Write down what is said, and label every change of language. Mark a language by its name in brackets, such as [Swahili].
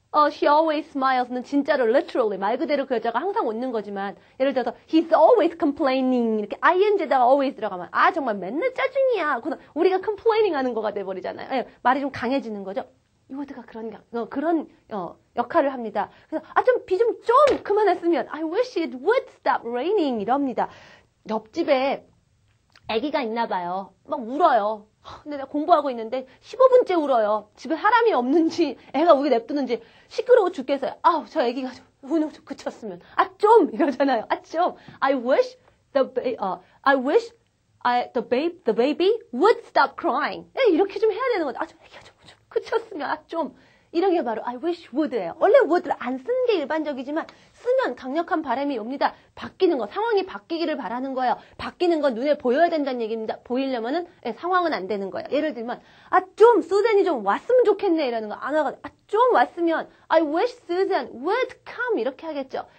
[English] She always smiles [Korean] 는 진짜로 literally 말 그대로 그 여자가 항상 웃는 거지만 예를 들어서 [English] he's always complaining [Korean] 이렇게 ing에다가 always 들어가면 정말 맨날 짜증이야. 우리가 complaining 하는 거가 돼버리잖아요. 말이 좀 강해지는 거죠. 이 워드가 그런 역할을 합니다. 그래서 비 좀 그만했으면 [English] I wish it would stop raining [Korean] 이럽니다. 옆집에 아기가 있나 봐요. 막 울어요. 근데 내가 공부하고 있는데 15분째 울어요. 집에 사람이 없는지 애가 우게 냅두는지 시끄러워 죽겠어요. 저 아기가 좀 우는 좀 그쳤으면. 좀 이러잖아요. 좀. [English] I wish the baby would stop crying. [Korean] 이렇게 좀 해야 되는 거죠. 좀 애기가 좀 그쳤으면. 좀. 이런 게 바로 I wish would예요. 원래 would를 안 쓰는 게 일반적이지만 왔으면 강력한 바람이 옵니다. 바뀌는 거, 상황이 바뀌기를 바라는 거예요. 바뀌는 건 눈에 보여야 된다는 얘기입니다. 보이려면은 상황은 안 되는 거예요. 예를 들면 좀 수잔이 좀 왔으면 좋겠네 이러는 거. 안 와가지고 좀 왔으면 [English] I wish Susan would come [Korean] 이렇게 하겠죠.